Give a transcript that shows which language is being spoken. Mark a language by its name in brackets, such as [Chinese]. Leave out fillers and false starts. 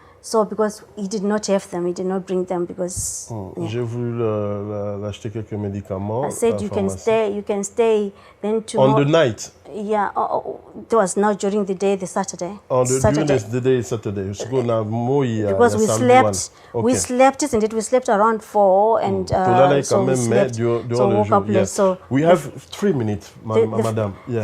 [English] So because he did not have them, he did not bring them because. [French] J'ai voulu l'acheter quelques médicaments. [English] I said you can stay. Then tomorrow. On the night. Yeah, it was now during the day, the Saturday. During the day, Saturday. Because we slept, okay. We slept, isn't it? We slept around 4 and so we slept. So woke up late. So we have 3 minutes, madam. Yeah.